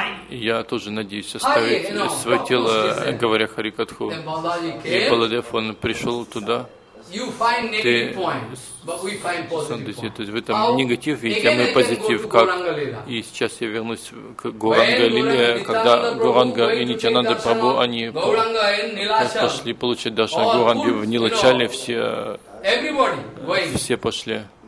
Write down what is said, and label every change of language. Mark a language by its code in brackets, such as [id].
[ru] Я тоже надеюсь оставить свое тело, говоря Харикатху. И Баладев, он пришел туда. [en] You find negative point, but we find positive point. [ru] То есть в этом негатив есть, а мы позитив. Как? И сейчас я вернусь к Гуранга Лиле, когда Гуранга и Нитянанда Прабху, они пошли получить даршан. Гуранги в Нилачале все пошли.